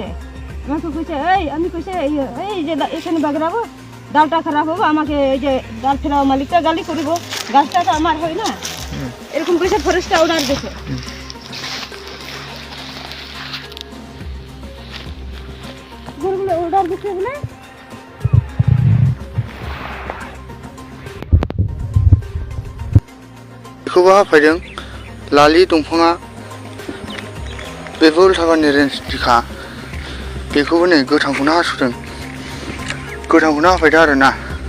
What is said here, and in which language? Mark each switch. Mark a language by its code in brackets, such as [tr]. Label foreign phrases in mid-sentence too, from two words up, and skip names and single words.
[bn] আমাকে কইছে আমি কইছে এই যে এখানে বাগড়াবো, ডালটা খারাপ হবে, আমাকে এই যে ডাল ফেরাও মালিকটা গালি করিব, গাছটা তো আমার হয় না, এরকম কইছে। [en] forest order [bn] দিছে। ঘরগুলো অর্ডার দিছে বলে [brx] बेखौबो हाफायदों। लालि दंफाङा बेबो उल्थाबानि रेन्जनिखा। बेखौबो नै गोथांखौनो हास'दों। गोथांखौनो हाफायदों आरो ना।